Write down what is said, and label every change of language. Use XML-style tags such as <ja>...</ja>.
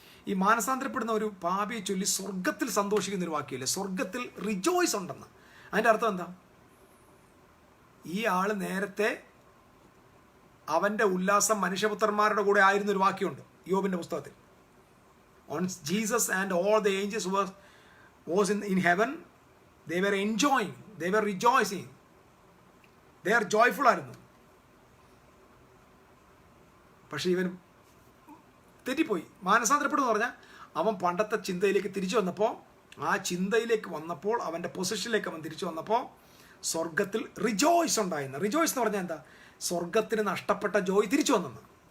<ml>ഈ മാനസാന്തരപ്പെടുന്ന ഒരു പാപിയെ ചൊല്ലി സ്വർഗത്തിൽ സന്തോഷിക്കുന്ന ഒരു വാക്യമില്ലേ? സ്വർഗത്തിൽ റിജോയ്സ് ഉണ്ടെന്ന്. അതിൻ്റെ അർത്ഥം എന്താ? ഈ ആള് നേരത്തെ അവൻ്റെ ഉല്ലാസം മനുഷ്യപുത്രന്മാരുടെ കൂടെ ആയിരുന്ന ഒരു വാക്യമുണ്ട് യോബിൻ്റെ പുസ്തകത്തിൽ.</ml> <en>Once Jesus and all the angels was in heaven, they were enjoying, they were rejoicing, they are joyful ആയിരുന്നു.</en> <ml>പക്ഷെ ഇവൻ തെറ്റിപ്പോയി. മാനസാന്തരപ്പെടുമെന്ന് പറഞ്ഞാൽ അവൻ പണ്ടത്തെ ചിന്തയിലേക്ക് തിരിച്ചു വന്നപ്പോൾ, ആ ചിന്തയിലേക്ക് വന്നപ്പോൾ, അവൻ്റെ പൊസിഷനിലേക്ക് അവൻ തിരിച്ചു വന്നപ്പോൾ സ്വർഗത്തിൽ റിജോയ്സ് ഉണ്ടായിരുന്നു. റിജോയ്സ് എന്ന് പറഞ്ഞാൽ എന്താ? സ്വർഗത്തിന് നഷ്ടപ്പെട്ട ജോയ് തിരിച്ചു വന്നെന്ന്.</ml>